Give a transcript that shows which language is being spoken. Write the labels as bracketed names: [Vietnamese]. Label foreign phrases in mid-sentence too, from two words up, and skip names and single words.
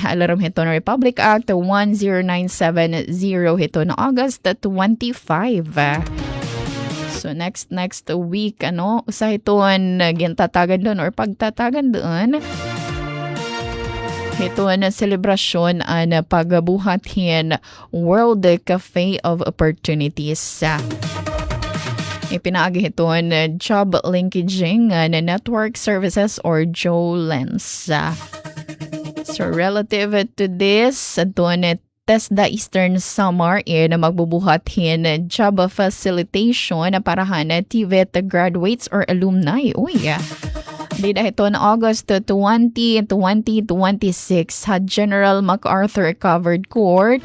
[Waray] Alaram ito na Republic Act 10970 ito na August 25. So next week usa ito gintatagan doon or pagtatagan doon. Ito na selebrasyon na pagbuhatin World Cafe of Opportunities. Ipinaagi ito na [English] job linkaging [Waray] na [English] network services [Waray] or JOLENS. [English] So relative to this, [Waray] ito na TESDA Eastern Samar na magbubuhatin [English] job facilitation [Waray] na parahan na [English] TVET graduates or alumni. [Waray] Dida ito na August 20 to 2026 sa General MacArthur Covered Court.